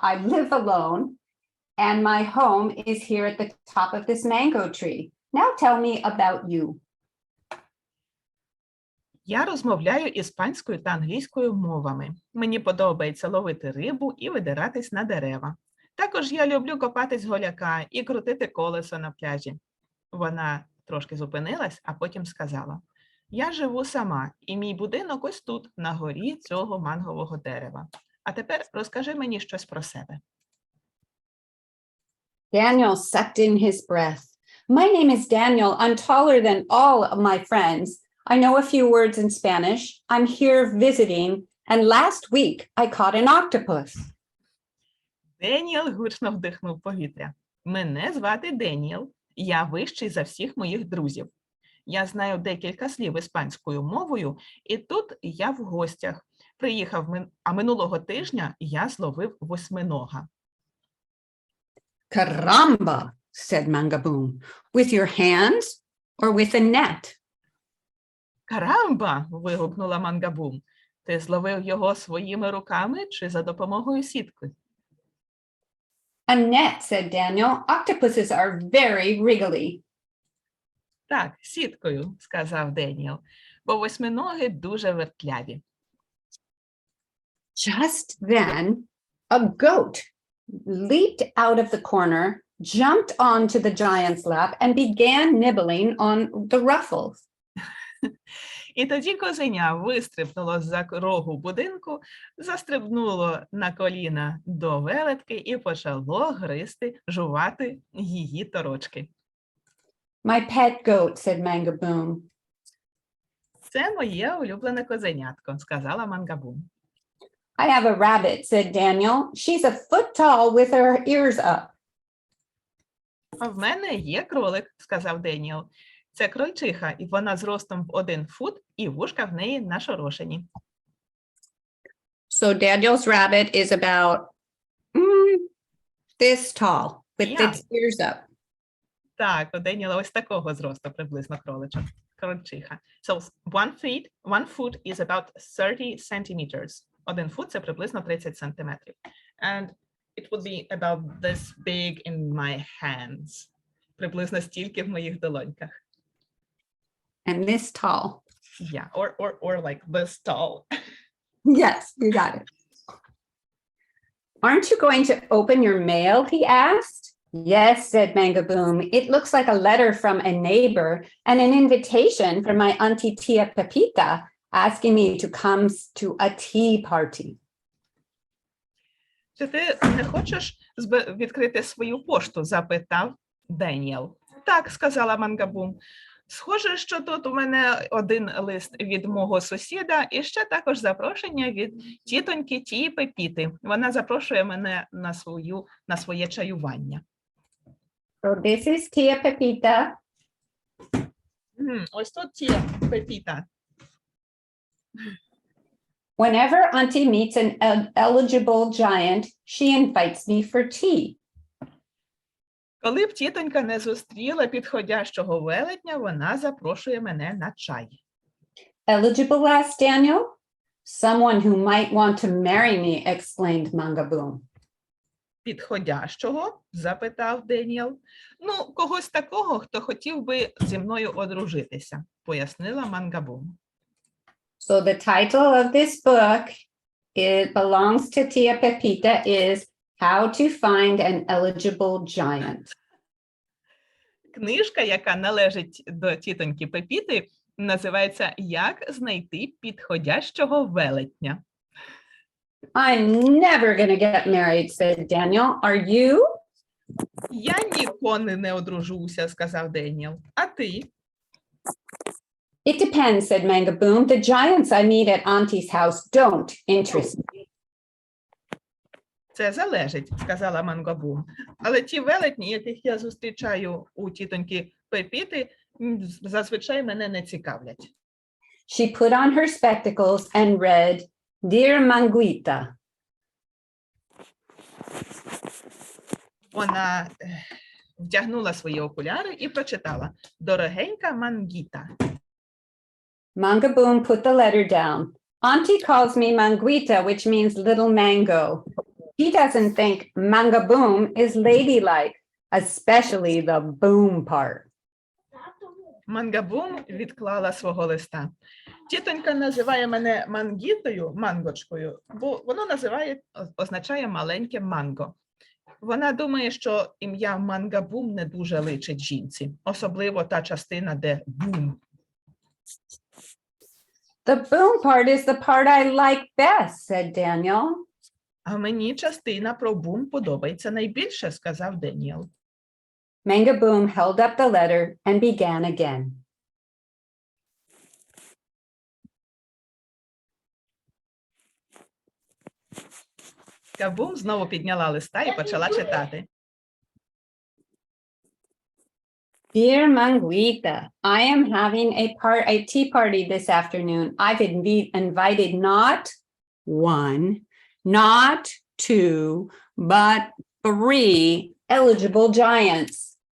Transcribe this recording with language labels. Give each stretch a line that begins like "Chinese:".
English: I live alone and my home is here at the top of this mango tree. Now tell me about you.
Ukrainian: Я розмовляю іспанською та англійською мовами. Мені подобається ловити рибу і видиратись на дерева. Також я люблю копатись голяка і крутити колесо на пляжі. Вона трошки зупинилась, а потім сказала, я живу сама, і мій будинок ось тут, на горі цього мангового дерева. А тепер розкажи мені щось про себе.
English: Daniel sucked in his breath. My name is Daniel. I'm taller than all of my friends. I know a few words in Spanish. I'm here visiting. And last week I caught an octopus.
Ukrainian: Деніел гучно вдихнув повітря. Мене звати Деніел. Я вищий за всіх моїх друзів. Я знаю декілька слів іспанською мовою, і тут я в гостях. Приїхав, а минулого тижня я зловив восьминога.
English: Caramba, said Mangaboom. With your hands or with a net?
Ukrainian: Карамба! Вигукнула Мангабум. Ти зловив його своїми руками чи за допомогою сітки?
English: A net, said Daniel. Octopuses are very wriggly.
Ukrainian: Так, сіткою, сказав Деніел, бо восьминоги дуже вертляві.
English: Just then, a goat leaped out of the corner, jumped onto the giant's lap, and began nibbling on the ruffles.
Ukrainian: І тоді козеня вистрибнуло з-за рогу будинку, застрибнуло на коліна до велетки і почало гризти, жувати її торочки.
English: My pet goat, said Mangaboom.
Ukrainian: Це моє улюблене козенятко, сказала Мангабум.
English: I have a rabbit, said Daniel. She's a foot tall with her ears up.
Ukrainian: А в мене є кролик, сказав Деніел. Це крольчиха, і вона зростом в 1 фут, і вушка в неї нашорошені.
English: So Daniel's rabbit is about this tall, with Yeah. its ears up.
Ukrainian: Так, у Деніела ось такого зросту приблизно кроличок, крольчиха.
English: So 1 foot is about 30 centimeters.
Ukrainian: 1 фут – це приблизно 30 сантиметрів.
English: And it would be about this big in my hands.
Ukrainian: Приблизно стільки в моїх долоньках.
English: And this tall. Yeah, or like this tall. Yes, you got it. Aren't you going to open your mail? He asked. Yes, said Mangaboom. It looks like a letter from a neighbor and an invitation from my auntie Tia Pepita asking me to come to a tea party.
Ukrainian: Чи ти не хочеш відкрити свою пошту? Запитав Деніел. Так, сказала Мангабум. Схоже, що тут у мене один лист від мого сусіда і ще також запрошення від тітоньки Тії Пепіти. Вона запрошує мене на своє чаювання.
English: So this is Tia Pepita.
Ukrainian: Ось тут Тія Пепіта.
English: Whenever Auntie meets an eligible giant, she invites me for tea.
Ukrainian: Коли б тітонька не зустріла підходящого велетня, вона запрошує мене на чай.
English: Eligible, asked Daniel. Someone who might want to marry me, explained Mangaboom.
Ukrainian: Підходящого? Запитав Деніел. Ну, когось такого, хто хотів би зі мною одружитися, пояснила Mangaboom.
English: So the title of this book, it belongs to Tia Pepita, is How to Find an Eligible Giant.
Ukrainian: Книжка, яка належить до тітоньки Пепіти, називається «Як знайти підходящого велетня».
English: I'm never going to get married, said Daniel. Are you?
Ukrainian: Я ніколи не одружуся, сказав Деніел. А ти?
English: It depends, said Mangaboom. The giants I meet at Auntie's house don't interest me.
Ukrainian: Це залежить, сказала Mangaboom. Але ті велетні, яких я зустрічаю у тітоньки Пепіти, зазвичай мене не цікавлять.
English: She put on her spectacles and read, Dear Manguita.
Ukrainian: Вона вдягнула свої окуляри і прочитала «Дорогенька Мангіта».
English: Mangaboom put the letter down. Auntie calls me Manguita, which means little mango. He doesn't think Mangaboom is ladylike, especially the boom part.
Ukrainian: Mangaboom відклала свого листа. Тітонька називає мене Мангітою, мангочкою, бо воно означає маленьке манго. Вона думає, що ім'я Mangaboom не дуже личить жінці, особливо та частина, де бум.
English: The boom part is the part I like best, said Daniel.
Ukrainian: А мені частина про бум подобається найбільше, сказав Деніел.
English: Mangaboom held up the letter and began again.
Ukrainian: Mangaboom знову підняла листа і почала читати.
English: Dear Manguita, I am having a tea party this afternoon. I've invited not one, not two, but 3 eligible giants.